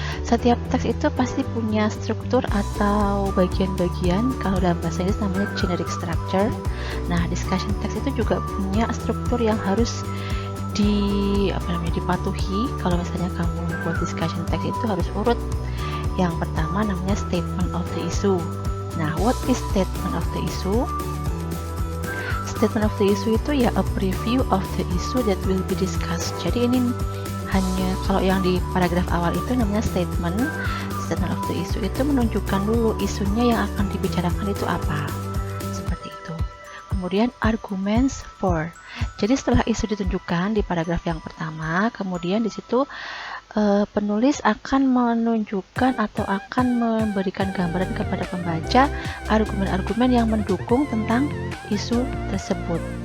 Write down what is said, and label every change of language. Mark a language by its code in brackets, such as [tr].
[id] Setiap teks itu pasti punya struktur atau bagian-bagian. Kalau dalam bahasa Inggris namanya generic structure. Nah, discussion text itu juga punya struktur yang harus dipatuhi. Kalau misalnya kamu buat discussion text itu harus urut. Yang pertama namanya statement of the issue. [en] Nah, what is statement of the issue? Statement of the issue itu ya a preview of the issue that will be discussed. [id] Jadi ini hanya, kalau yang di paragraf awal itu namanya statement of the issue, itu menunjukkan dulu isunya yang akan dibicarakan itu apa, seperti itu. Kemudian arguments for. Jadi setelah isu ditunjukkan di paragraf yang pertama, kemudian di situ penulis akan menunjukkan atau akan memberikan gambaran kepada pembaca argumen-argumen yang mendukung tentang isu tersebut.